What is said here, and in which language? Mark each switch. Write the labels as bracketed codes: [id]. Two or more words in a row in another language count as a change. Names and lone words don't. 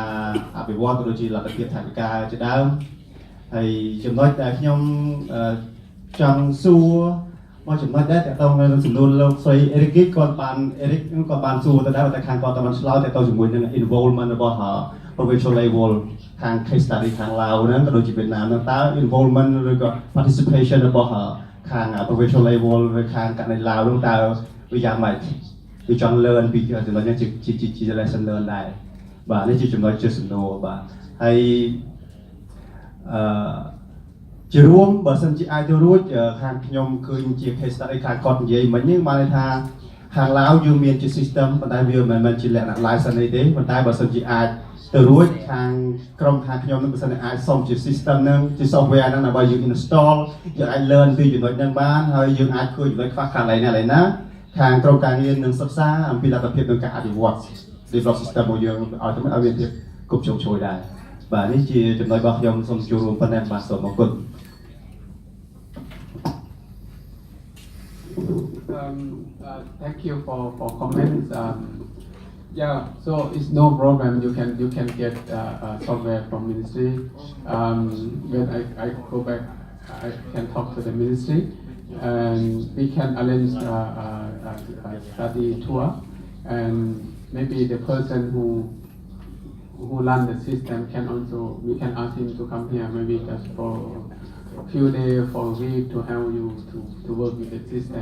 [km] អភិវឌ្ឍក៏ដូចជាលទ្ធភាពថវិកាជាដើមហើយចំណុចដែលខ្ញុំចង់សួរមកចំណុចដែរទា ក់ទងនឹងសំណួរលោកស្រីអេរិកគាត់បានសួរទៅដែរតែខាងគាត់តែបានឆ្លើយទាក់ទងជាមួយនឹង involvement របស់ [en] provincial level [km] ខាង [en] case study [km] ខាងឡាវហ្នឹងក៏ដូចជាវៀតណាមហ្នឹងតើ involvement ឬក៏ participation របស់ខាង [en] provincial level [km] ឬខាងកណ្ដាលឡាវហ្នឹងតើវាយ៉ាងម៉េចគឺចង់ learn ពីចំណុចនេះជា [en] lesson learn [km] ដែរបាទនេះជាចំណុចជាសំណួរបាទហើយ ជារួមបើសិនជាអាចទៅរួចខាងខ្ញុំឃើញជា [en] case study [km] ខាងគាត់និយាយមិញហ្នឹងបានន័យថាខាងឡាវយើងមានជា system ប៉ុន្តែវាមិនមែនជាលក្ខណៈ license ទេប៉ុន្តែបើសិនជាអាចទៅរួចខាងក្រុមខាងខ្ញុំនឹងបើសិនជាអាចសុំជា system ហ្នឹងជា software ហ្នឹងដើម្បីយើង install យើងអាច learn ពីចំណុចហ្នឹងបានហើយយើងអាចឃើញចំណុចខ្វះខាតឡើយណាខាងក្រុមការងារនឹងសិក្សាអំពីលទ្ធភាពនៃការអភិវឌ្ឍ [en] develop system [km] របស់យើងឲ្យទៅឲ្យមានភាពគប់ជោគជ័យដែរបាទនេះជាចំណុចរបស់ខ្ញុំសូមចូលរួមប៉ុណ្ណេះបាទសូមអរគុណ [en] Thank you for comments. Yeah, so it's no problem. You can get software from ministry. When I go back, I can talk to the ministry, and we can arrange a study tour, and maybe the person who run the system can also we can ask him to come here maybe just for a few days for a week to help you to work with the system.